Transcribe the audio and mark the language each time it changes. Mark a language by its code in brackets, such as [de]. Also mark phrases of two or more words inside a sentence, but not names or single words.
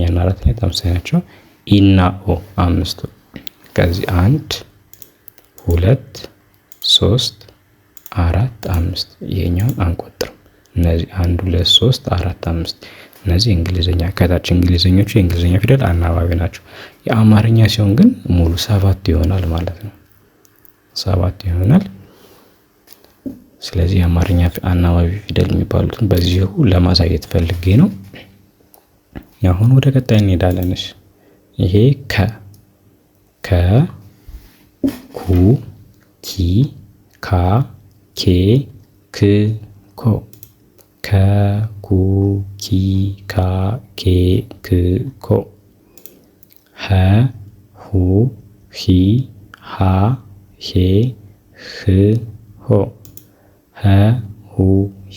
[am] እና 4ኛ ተመሳሳይ ናቸው። ኢ እና ኦ 5ቱ። ከዚህ 1 2 3 4 5 ይሄኛውን አንቆጥርም። እነዚህ 1 2 3 4 5 እነዚህ እንግሊዘኛ ከታች እንግሊዘኞቹ የእንግሊዘኛ ፊደል አናባቢ ናቸው። የአማርኛ ሲሆን ግን ሙሉ 7 ይሆናል ማለት ነው። 7 ይሆናል። ስለዚህ የአማርኛ አናባቢ ፊደል የሚባሉትን በዚሁ ለማሳየት ፈልጌ ነው። አሁን ወደ ቀጣይ እንሄዳለን። ይሄ ከ ኩ ኪ ካ ኬ ክ ኮ። ከ ኩ ኪ ካ ኬ ክ ኮ። ሀ ሁ ሂ ሃ ሄ ህ ሆ። ሀ ሁ ሂ